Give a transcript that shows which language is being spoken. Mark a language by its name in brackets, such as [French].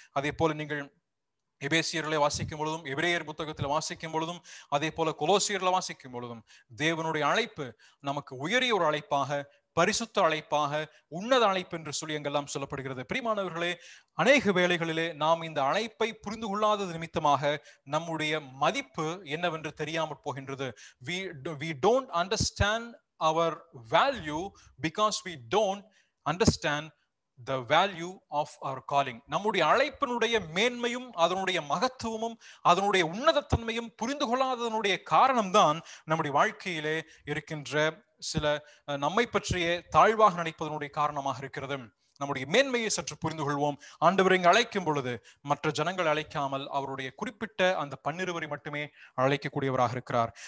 [Tamil] அதே போல நீங்கள் எபேசியர்களை வாசிக்கும் பொழுதும், எபிரேயர் புத்தகத்தில் வாசிக்கும் பொழுதும், அதே போல கொலோசியர்ல வாசிக்கும் பொழுதும் தேவனுடைய அழைப்பு நமக்கு உயரிய ஒரு அழைப்பாக, பரிசுத்த அழைப்பாக, உன்னத அழைப்பு என்று சொல்லி எங்கெல்லாம் சொல்லப்படுகிறது. பிரியமானவர்களே, அநேக வேளைகளிலே நாம் இந்த அழைப்பை புரிந்து கொள்ளாதது நிமித்தமாக நம்முடைய மதிப்பு என்னவென்று தெரியாமல் போகின்றது. [English] We don't understand our value because we don't understand the value of our calling. [Tamil] நம்முடைய அழைப்பினுடைய மேன்மையும் அதனுடைய மகத்துவமும் அதனுடைய உன்னதத்தன்மையும் புரிந்து கொள்ளாததனுடைய காரணம்தான் நம்முடைய வாழ்க்கையிலே இருக்கின்ற சில நம்மை பற்றிய தாழ்வாக நினைப்பதனுடைய காரணமாக இருக்கிறது. நம்முடைய மேன்மையை சற்று புரிந்து கொள்வோம். ஆண்டவர் இங்கு அழைக்கும் பொழுது மற்ற ஜனங்கள் அழைக்காமல் அவருடைய குறிப்பிட்ட அந்த 12 மட்டுமே அழைக்கக்கூடியவராக இருக்கிறார்.